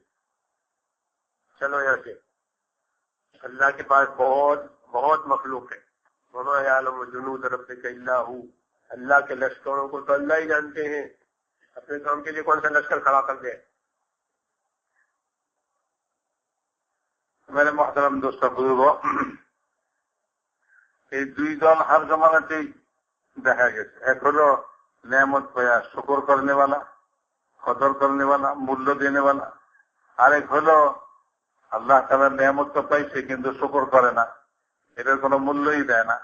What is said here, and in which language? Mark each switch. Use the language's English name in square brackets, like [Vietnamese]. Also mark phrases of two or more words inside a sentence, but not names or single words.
[Urdu] چلو یہاں سے، اللہ کے پاس بہت مخلوق ہے، [Arabic] وما یعلم جنود ربک الا ھو، [Urdu] اللہ کے لشکروں کو تو اللہ ہی جانتے ہیں، اپنے کام کے لیے کون سا لشکر کھڑا کر دے۔ میرے محترم دوستو بزرگوں، [Bangla] এই দুই দল হর জমানাতেই দেখা গেছে। এক হলো [Urdu] نعمت پایا شکر کرنے والا، قدر کرنے والا، مول دینے والا, [Bangla] আরেক হলো আল্লাহ তাআলার নেয়ামত তো পাইছে কিন্তু শুকর করে না, এটার কোনো মূল্যই দেয় না।